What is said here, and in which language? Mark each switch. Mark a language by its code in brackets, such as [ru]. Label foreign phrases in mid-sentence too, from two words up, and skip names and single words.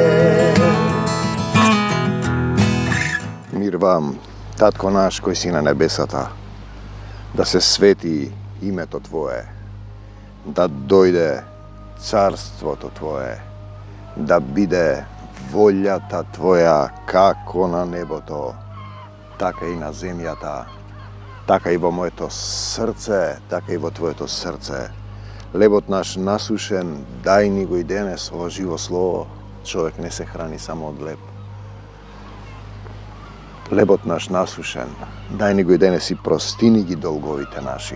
[mk] Мир вам, Татко наш који си на небесата, да се свети името Твоје, да дојде царство то Твоје, да биде вољата Твоја како на небо то, така и на земјата, така и во моето срце, така и во Твоето срце. Лебот наш насушен, дај ни го и денес ово живо слово. Човек не се храни само од леб. Лебот наш насушен, дај ни го и денес и прости ни ги долговите наши.